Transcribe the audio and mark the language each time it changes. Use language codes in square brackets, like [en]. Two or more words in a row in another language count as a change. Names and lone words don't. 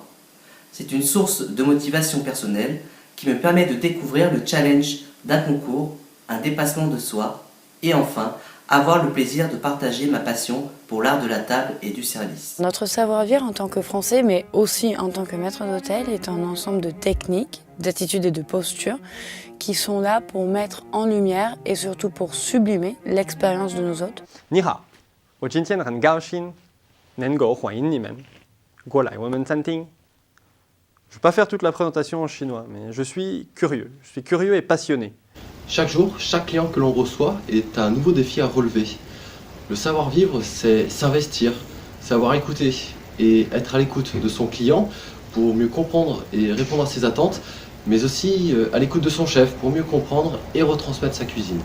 [fr] C'est une source de motivation personnelle qui me permet de découvrir le challenge d'un concours, un dépassement de soi et enfin avoir le plaisir de partager ma passion pour l'art de la table et du service. Notre savoir-vivre en tant que Français, mais aussi en tant que maître d'hôtel, est un ensemble de techniques, d'attitudes et de postures qui sont là pour mettre en lumière et surtout pour sublimer l'expérience de nos hôtes. [zh] 你好，我今天很高兴能够欢迎你们过来我们餐厅。 [fr] Je ne vais pas faire toute la présentation en chinois, mais je suis curieux et passionné. Chaque jour, chaque client que l'on reçoit est un nouveau défi à relever. Le savoir-vivre, c'est s'investir, savoir écouter et être à l'écoute de son client pour mieux comprendre et répondre à ses attentes, mais aussi à l'écoute de son chef pour mieux comprendre et retransmettre sa cuisine.